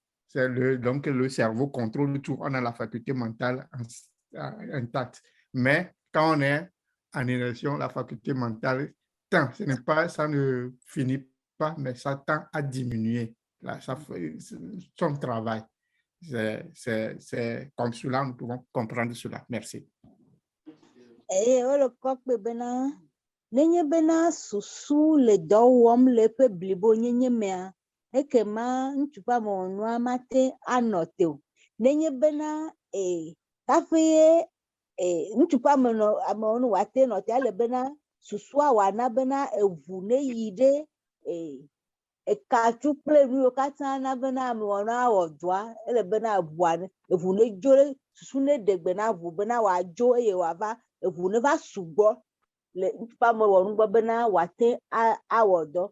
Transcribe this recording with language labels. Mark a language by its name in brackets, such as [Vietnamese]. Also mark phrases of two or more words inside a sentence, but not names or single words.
[French] Donc, le cerveau contrôle tout. On a la faculté mentale intacte. Mais quand on est en érection, la faculté mentale tend. Ça ne finit pas, mais ça tend à diminuer. Là, ça fait son travail. C'est comme cela, nous pouvons comprendre cela. Merci. [Ewe] Nenye bena susu le dɔwɔm le ƒe blibo nyenye mea, ekema ŋutsuƒe amewo mate anɔ te o. Nenye bena kaƒe ŋutsuƒe amewo wate nɔ te ale bena susua wana bena eʋu ne yi ɖe ekatsu kple nu yiwo katã na bena amewo awɔ dɔa, ele bena eʋu ne dzo ɖe susu ne ɖe gbe na ʋu bena wòadzo eye wòava eʋu ne va sugbɔ le ŋutsuƒe gbɔ bena wòate awɔ dɔ.